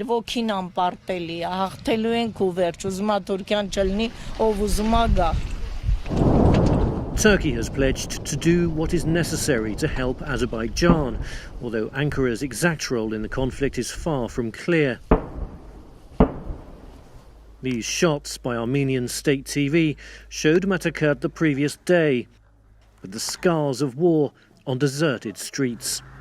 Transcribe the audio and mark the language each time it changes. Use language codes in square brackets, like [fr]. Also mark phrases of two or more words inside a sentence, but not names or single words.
[hy] ոգին անպարտելի է, հաղթելու ենք ու վերջ, ուզում է Թուրքիան չլինի, ով ուզում է գա։ [en] Turkey has pledged to do what is necessary to help Azerbaijan, although Ankara's exact role in the conflict is far from clear. These shots by Armenian state TV showed Stepanakert the previous day, with the scars of war on deserted streets.